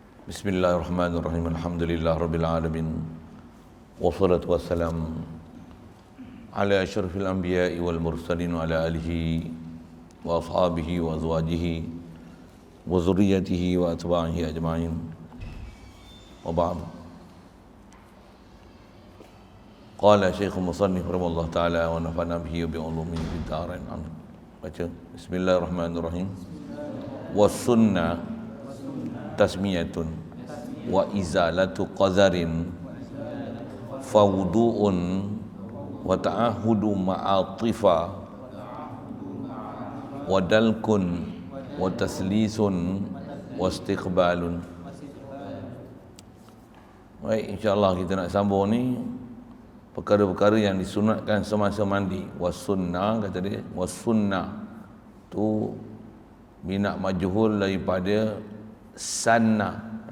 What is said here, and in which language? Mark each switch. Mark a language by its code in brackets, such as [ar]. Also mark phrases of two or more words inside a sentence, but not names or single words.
[ar] بسم الله الرحمن الرحيم الحمد لله رب العالمين. والصلاة والسلام على أشرف الأنبياء والمرسلين وعلى آله وأصحابه وأزواجه وذرياته وأتباعه أجمعين. وبعد. قال شيخ المصنف رحمه الله تعالى ونفعنا به وبعلومه في الدارين. [ms] Baca. [ar] بسم الله الرحمن الرحيم. والسنة تسمية وإزالة قذر فوضوء وتعاهد معاطف ودلك وتثليث واستقبال. [ms] Baik, insyaAllah kita nak sambung ni perkara-perkara yang disunatkan semasa mandi. Was-sunnah, kata dia, was-sunnah tu [ar] بناء مجهول [ms] daripada sanna.